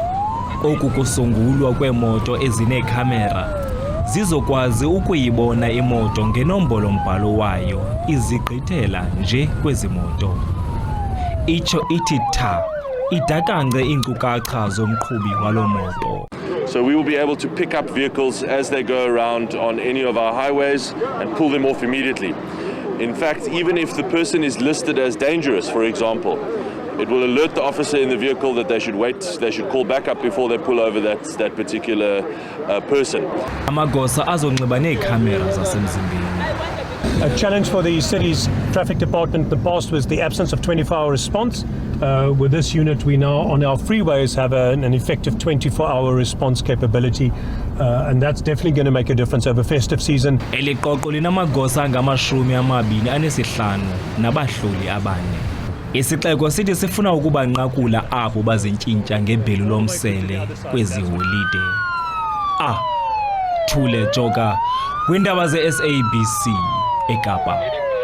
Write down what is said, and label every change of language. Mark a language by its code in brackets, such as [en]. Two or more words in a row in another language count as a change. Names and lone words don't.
[xh] Oku kusungulwa kweemoto ezineekhamera zizokwazi ukuyibona imoto ngenombolo-mbhalo wayo izigqithela nje kwezi moto. Itsho ithi tha idakangce iinkcukacha zomqhubi waloo moto. [en] So we will be able to pick up vehicles as they go around on any of our highways and pull them off immediately. In fact, even if the person is listed as dangerous, for example, it will alert the officer in the vehicle that they should wait, they should call back up before they pull over that particular person. [xh] Amagosa azonxiba neekhamera zasemzimbeni. [en] A challenge for the city's traffic department in the past was the absence of 24-hour response. With this unit, we now on our freeways have an effective 24-hour response capability, and that's definitely going to make a difference over festive season. [xh] Eli qoqo linamagosa angama-25 nabahloli abane. Isixeko sithi sifuna ukubanqakula abo bazintyintya ngebhelu lomsele kwezi holide. Thule Joka, kwiindaba ze-SABC eKapa.